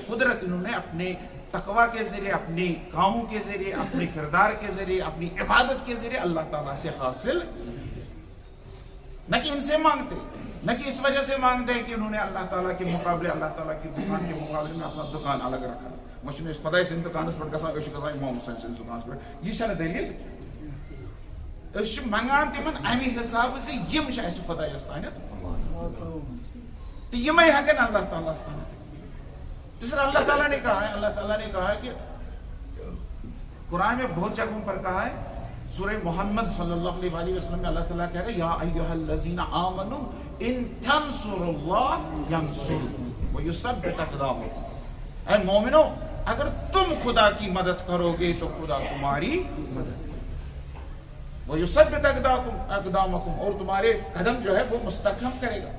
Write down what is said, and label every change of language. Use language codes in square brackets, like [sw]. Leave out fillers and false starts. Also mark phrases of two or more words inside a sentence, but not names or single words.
[ur] قدرت انہوں نے اپنے تقویٰ کے ذریعے، اپنے کاموں کے ذریعے، اپنے کردار کے ذریعے، اپنی عبادت کے ذریعے اللہ تعالیٰ سے حاصل، نہ کہ ان سے مانگتے، نہ کہ اس وجہ سے مانگتے ہیں کہ انہوں نے اللہ تعالیٰ کے مقابلے، اللہ تعالیٰ کی دکان کے مقابلے میں اپنا دکان الگ رکھا، مجھے [ks] اس خدا سن دکانس پر گژھان امام حسین سن دکانس پر، یہ چھنہ دلیل، اس منگان تمن امی حساب سے یم اس خدا استانت تو یمے ہکن اللہ تعالیٰ استانت۔ [ur] جس طرح اللہ تعالیٰ نے کہا ہے، اللہ تعالیٰ نے کہا ہے کہ قرآن میں بہت جگہوں پر کہا ہے، سورہ محمد صلی اللہ علیہ وسلم میں اللہ تعالیٰ کہہ رہے [ar] یا ایھا الذین آمنوا ان تنصروا اللہ ینصرکم ویثبت اقدامکم، [ur] اے مومنو اگر تم خدا کی مدد کرو گے تو خدا تمہاری مدد، [ar] ویثبت اقدامکم، [ur] اور تمہارے قدم جو ہے وہ مستحکم کرے گا۔